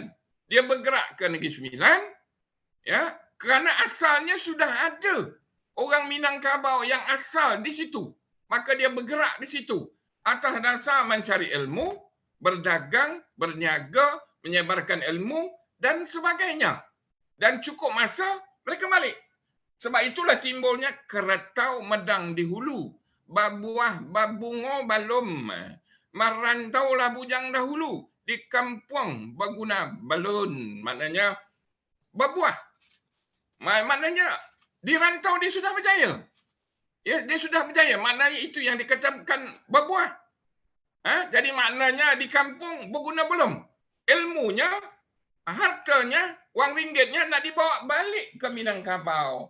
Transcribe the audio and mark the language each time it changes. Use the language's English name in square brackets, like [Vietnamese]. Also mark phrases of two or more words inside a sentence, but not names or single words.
[Malay] Dia bergerak ke Negeri Sembilan ya, kerana asalnya sudah ada orang Minangkabau yang asal di situ. Maka dia bergerak di situ atas dasar mencari ilmu, berdagang, berniaga, menyebarkan ilmu dan sebagainya. Dan cukup masa mereka balik. Sebab itulah timbulnya [Minangkabau] keretau medang di hulu, babuah babungo balum, merantaulah bujang dahulu, di kampung berguna balun. [Malay] Maknanya berbuah. Maknanya di rantau dia sudah berjaya. Ya, dia sudah berjaya. Maknanya itu yang dikatakan berbuah. Jadi maknanya di kampung berguna belum. Ilmunya, hartanya, wang ringgitnya nak dibawa balik ke Minangkabau.